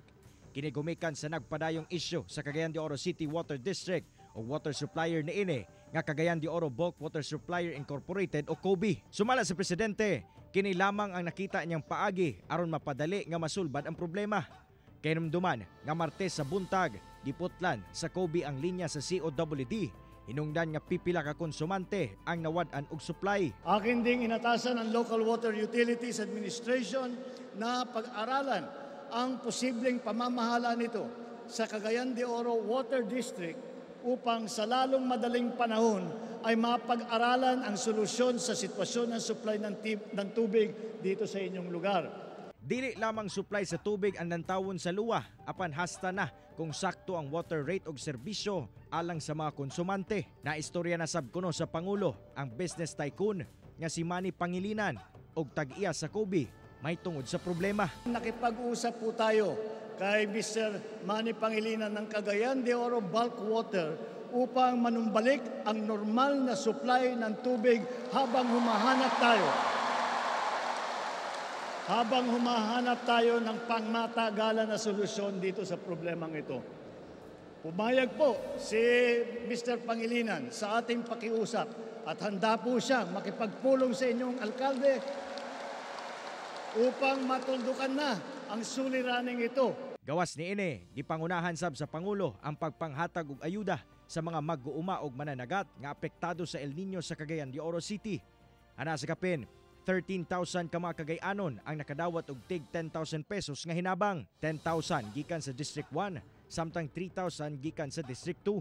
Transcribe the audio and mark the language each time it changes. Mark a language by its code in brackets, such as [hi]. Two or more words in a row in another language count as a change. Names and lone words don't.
[ceb] Kinigumikan sa nagpadayong isyu sa Cagayan de Oro City Water District o water supplier niini nga Cagayan de Oro Bulk Water Supplier Incorporated o COBI. Sumala sa Presidente, kini lamang ang nakita niyang paagi aron mapadali nga masulbad ang problema. Kinumduman nga Martes sa buntag, diputlan sa COBI ang linya sa COWD. Hinungdan nga pipila ka konsumante ang nawad-an og supply. [tl] Akin ding inatasan ng Local Water Utilities Administration na pag-aralan ang posibleng pamamahala nito sa Cagayan de Oro Water District upang sa lalong madaling panahon ay mapag-aralan ang solusyon sa sitwasyon ng supply ng tubig dito sa inyong lugar. [ceb] Dili lamang supply sa tubig ang nantawon sa luwa, apan hasta na kung sakto ang [en] water rate [ceb] og serbisyo alang sa mga konsumante. Naistorya na sab kuno sa Pangulo ang business tycoon nga si Manny Pangilinan og tag-iya sa COBI may tungod sa problema. [tl] Nakipag-usap po tayo kay Mr. Manny Pangilinan ng Cagayan de Oro Bulk Water upang manumbalik ang normal na supply ng tubig habang humahanap tayo ng pangmatagalan na solusyon dito sa problemang ito. Pumayag po si Mr. Pangilinan sa ating pakiusap at handa po siyang makipagpulong sa inyong alkalde upang matuldukan na ang suliraning ito. [ceb] Gawas niini, gipangunahan sab sa Pangulo ang pagpanghatag og ayuda sa mga mag-uuma og mananagat nga apektado sa El Nino sa Cagayan de Oro City. Ana sa kapin, 13,000 ka mga Cagayanon ang nakadawat og tig 10,000 pesos nga hinabang. 10,000 gikan sa District 1, samtang 3,000 gikan sa District 2.